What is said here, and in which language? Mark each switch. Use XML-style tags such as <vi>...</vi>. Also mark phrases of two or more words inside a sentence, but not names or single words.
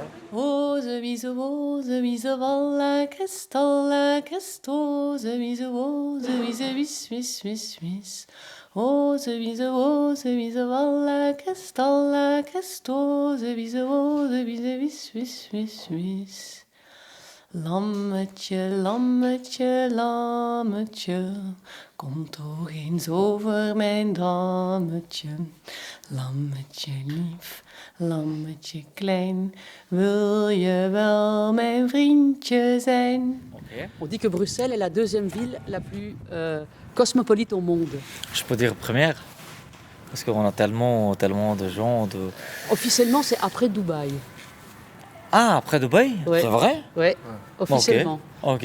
<nl>Rose, mise valla, castola, castose, mise rose, mise. Rose, mise valla, castola, castose, mise rose, mise. Lammetje, lammetje, lammetje, kom toch eens over mijn dammetje. Lammetje lief, lammetje klein, wil je wel mijn vriendje zijn?</nl> <fr>On dit que Bruxelles est la deuxième ville la plus cosmopolite au monde. Je peux dire première, parce qu'on a tellement de gens. Officiellement, c'est après Dubaï. Ah, après Dubaï? Ouais. C'est vrai? Oui, officiellement. Ok.</fr>